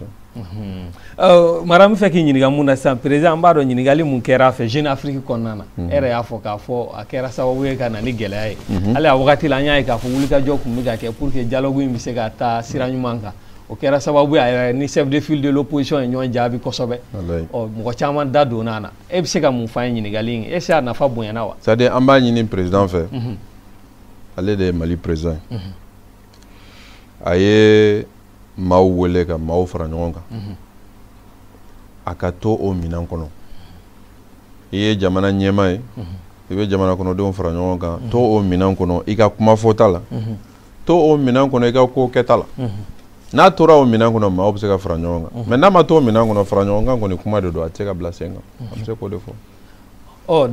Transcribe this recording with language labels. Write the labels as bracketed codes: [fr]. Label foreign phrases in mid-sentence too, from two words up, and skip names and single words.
[bm] mara min fɛ k'i ɲininka mun na sisan président an b'a dɔn ɲininkali mun kɛra a fɛ Jeune Afrique kɔnɔna na e yɛrɛ y'a fɔ k'a fɔ a kɛra sababu ye ka na ni gɛlɛya ye hali a wagati la an y'a ye k'a fɔ wulikajɔ tun bɛ ka kɛ [fr] pour que [bm] dialogue in bɛ se ka taa sira ɲuman kan o kɛra sababu ye a yɛrɛ ni [fr] chef de file de l'opposition [bm] ye ɲɔgɔn jaabi kosɛbɛ mɔgɔ caman da donna a na e bɛ se ka mun f'an ye ɲininkali in [fr] est ce que [bm] a nafa bonyana wa. [fr] c'est à dire [bm] an b'a ɲini président fɛ ale de ye Mali président ye a ye maaw wele ka maaw fara ɲɔgɔn kan a ka to o minɛn kɔnɔ i ye jamana ɲɛmaa ye i bɛ jamana kɔnɔdenw fara ɲɔgɔn kan to o minɛn kɔnɔ i ka kuma fɔta la to o minɛn kɔnɔ i ka ko kɛta la n'a tora o minɛn kɔnɔ maaw bɛ se ka fara ɲɔgɔn kan mais n'a ma to o minɛn kɔnɔ fara ɲɔgɔn kan kɔni kuma de don a tɛ se ka bila sen kan a bɛ se k'o de fɔ.